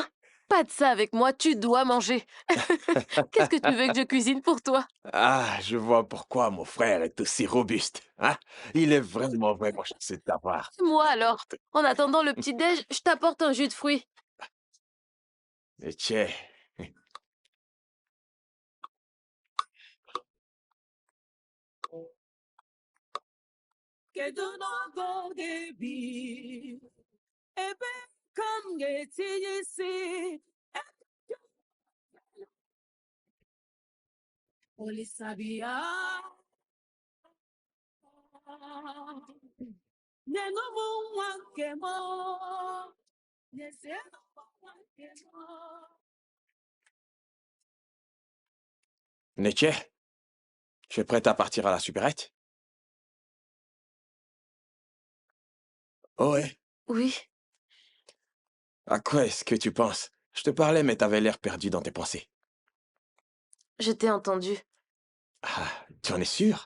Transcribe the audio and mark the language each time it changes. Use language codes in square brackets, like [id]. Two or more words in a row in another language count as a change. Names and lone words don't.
[fr] Pas de ça avec moi, tu dois manger. Qu'est-ce que tu veux que je cuisine pour toi? Ah, je vois pourquoi mon frère est aussi robuste. Hein? Il est vraiment chanceux de t'avoir. Moi alors. En attendant le petit-déj, je t'apporte un jus de fruits. Et tiens, [ig] Kedu n'ogo ga-ebi ebe ka m ga-etinye isi Olisabia nyenụ m nwa nke m nyezienụ m nwa nke m [fr] Nettie, tu es prête à partir à la supérette? Oh ouais. Oui, À quoi est-ce que tu penses? Je te parlais, mais t'avais l'air perdu dans tes pensées. je t'ai entendu. Ah, tu en es sûr?